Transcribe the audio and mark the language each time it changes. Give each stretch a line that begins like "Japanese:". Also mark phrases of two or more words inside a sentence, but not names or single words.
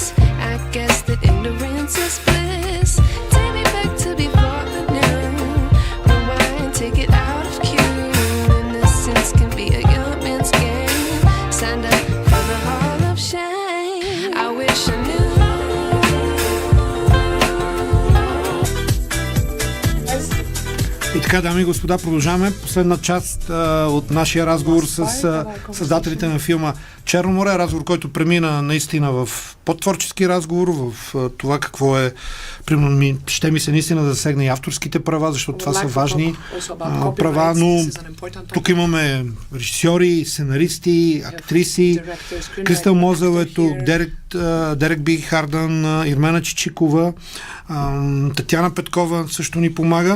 English: I guess that ignorance is bliss. Take me back to before the new. Rewind, take it out of cue. Innocence can be a young man's game. Signed up for the hall of shame. I wish I knew.
Bulgarian: И така, дами и господа, продължаваме последна част от нашия разговор с създателите на филма Черно море, разговор, който премина наистина в по-творчески разговор, в това какво е, примерно, ще ми се наистина да засегне и авторските права, защото това са важни права, но тук имаме режисьори, сценаристи, актриси, Кристал Мозел е тук, Дарик Би Хардан, Ирмена Чичикова, Татяна Петкова също ни помага.